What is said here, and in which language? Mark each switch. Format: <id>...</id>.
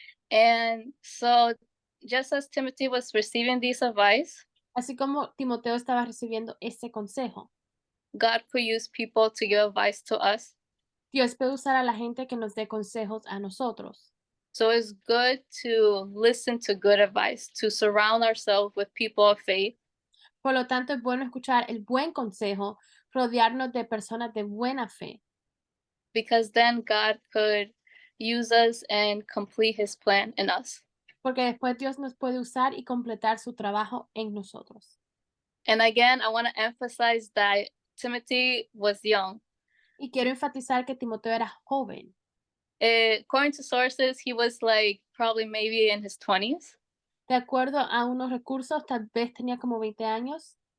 <en>And so just as Timothy was receiving this advice,</en> <es>Así como Timoteo estaba recibiendo ese consejo,</es> <en>God could use people to give advice to us.</en> <es>Dios puede usar a la gente que nos dé consejos a nosotros.</es> <en>So it's good to listen to good advice, to surround ourselves with people of faith,</en> <es>Por lo tanto, es bueno escuchar el buen consejo, rodearnos de personas de buena fe,</es> <en>because then God could use us and complete his plan in us.</en> <es>porque después Dios nos puede usar y completar su trabajo en nosotros.</es> <en>And again, I want to emphasize that Timothy was young.</en> <es>Y quiero enfatizar que Timoteo era joven.</es> <en>According to sources, he was like probably maybe in his 20s</en> <es>De acuerdo a unos recursos, tal vez tenía como 20 años</es>